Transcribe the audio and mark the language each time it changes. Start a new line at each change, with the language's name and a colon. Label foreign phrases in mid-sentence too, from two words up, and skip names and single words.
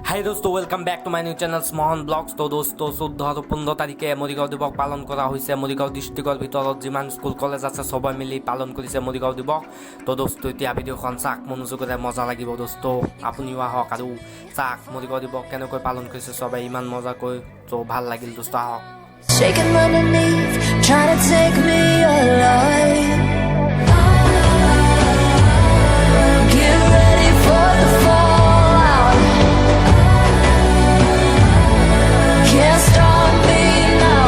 Hindi: दोस्तों
English: welcome back to my new channel
Hindi: स्मॉन ब्लॉग्स। तो दोस्तों 14 और 15
Assamese: তাৰিখে মৰিগাঁও দিৱস পালন কৰা হৈছে। মৰিগাঁও ডিষ্ট্ৰিক্টৰ ভিতৰত যিমান স্কুল কলেজ আছে সবাই মিলি পালন কৰিছে মৰিগাঁও দিৱস। তো দোস্তো এতিয়া ভিডিঅ'খন চাওক, মনোযোগেৰে মজা লাগিব দোস্তো। আপুনিও আহক আৰু চাওক মৰিগাঁও দিৱস কেনেকৈ পালন কৰিছে সবাই ইমান মজাকৈ। তো ভাল লাগিল দোস্তো, আহক।
English: Shaking underneath, trying to take me alive. Get ready for the fallout. Can't stop me now.